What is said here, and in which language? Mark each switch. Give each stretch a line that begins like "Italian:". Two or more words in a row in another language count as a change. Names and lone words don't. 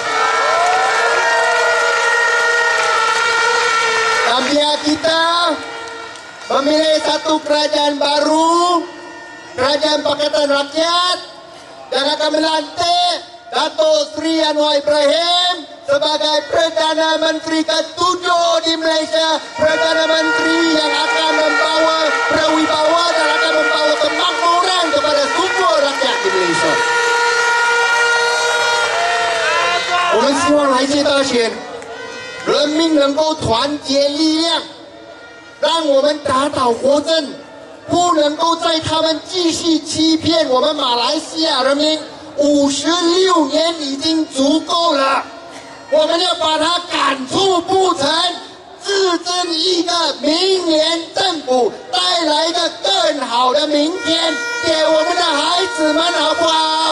Malay: Dan biar kita memilih satu kerajaan baru, Kerajaan Pakatan Rakyat, yang akan melantik Datuk Seri Anwar Ibrahim sebagai Perdana Menteri ke-7 di Malaysia. Perdana Menteri yang akan membawa berwibawa dan akan membawa kemakmuran kepada semua rakyat di Malaysia.
Chinese: 我们希望来届大选，人民能够团结力量，让我们打倒国政，不能够在他们继续欺骗我们马来西亚人民。56年已经足够了，我们要把它赶出不成，制定一个明年政府带来一个更好的明天给我们的孩子们，好不好？